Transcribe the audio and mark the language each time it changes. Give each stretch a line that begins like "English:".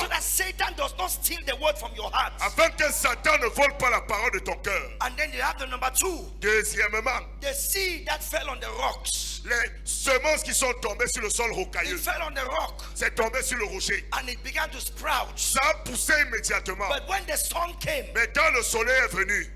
English: so that Satan does not steal the word from your heart.
French: afin que Satan ne vole pas la parole de ton cœur.
English: And then you have the number two,
French: Deuxièmement,
English: the seed that fell on the rocks.
French: les semences qui sont tombées sur le sol
English: It
French: rocailleux,
English: fell on the rock
French: c'est tombé sur le rocher.
English: and it began to sprout.
French: Ça a poussé immédiatement.
English: But when the sun came,
French: Mais quand le soleil est venu,